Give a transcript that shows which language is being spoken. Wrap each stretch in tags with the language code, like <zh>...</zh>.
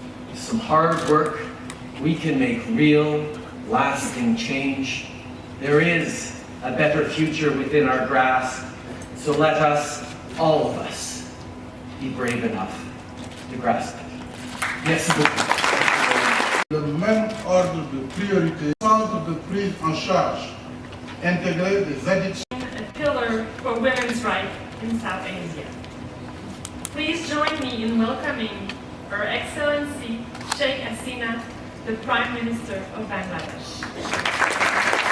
<en>With some hard work, we can make real, lasting change. There is a better future within our grasp, so let us, all of us, be brave enough to grasp it.</en> <fr>Merci beaucoup. Le même ordre de priorité, centre de prise en charge intégré des addictions.</fr> <en>A pillar for women's rights in South Asia. Please join me in welcoming Her Excellency Sheikh Hasina, the Prime Minister of Bangladesh.</en>